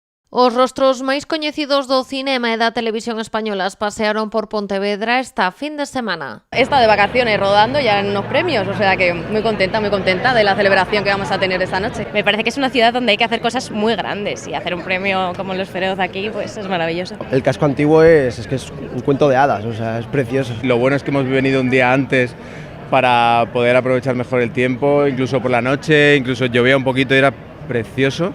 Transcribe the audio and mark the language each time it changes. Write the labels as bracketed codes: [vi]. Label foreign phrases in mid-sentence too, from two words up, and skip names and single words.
[gl] Os rostros máis coñecidos do cinema e da televisión españolas pasearon por Pontevedra esta fin de semana. [es] He estado de vacaciones rodando ya en unos premios, o sea que muy contenta de la celebración que vamos a tener esta noche. Me parece que es una ciudad donde hay que hacer cosas muy grandes y hacer un premio como los Feroz aquí pues es maravilloso. El casco antiguo es que es un cuento de hadas, o sea, es precioso. Lo bueno es que hemos venido un día antes para poder aprovechar mejor el tiempo, incluso por la noche, incluso llovía un poquito y era precioso.